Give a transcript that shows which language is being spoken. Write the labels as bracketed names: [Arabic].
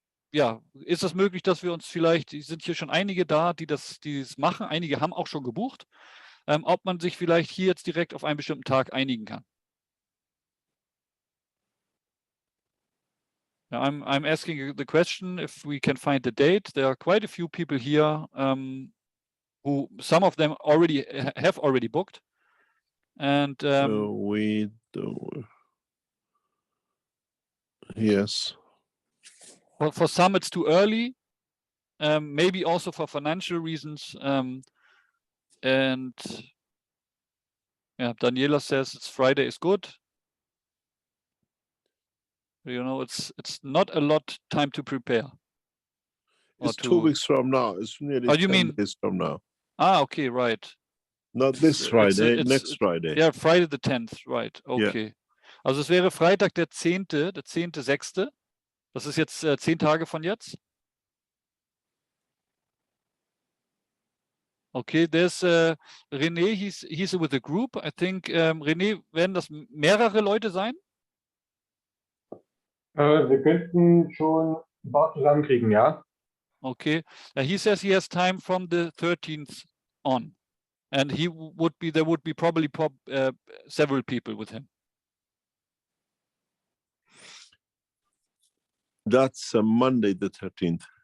[German] Ja, ist es möglich, dass wir uns vielleicht, sind hier schon einige da, die das machen, einige haben auch schon gebucht, ob man sich vielleicht hier jetzt direkt auf einen bestimmten Tag einigen kann. [English] Yeah, I'm asking the question if we can find the date. There are quite a few people here who some of them have already booked, and we do. Yes. For some it's too early, maybe also for financial reasons. And yeah, Daniela says it's Friday is good. You know, it's not a lot time to prepare. It's 2 weeks from now. It's nearly 10 days from now. Ah, okay, right. Not this Friday, next Friday. Yeah, Friday the 10th, right. Okay. Yeah. [German] Also es wäre Freitag der 10.6. Das ist jetzt 10 Tage von jetzt. [English] Okay, there's René, he's with a group. I think, [German] René, werden das mehrere Leute sein? Wir könnten schon ein paar zusammenkriegen, ja. [English] Okay, he says he has time from the 13th on, and there would be probably several people with him. That's Monday the 13th.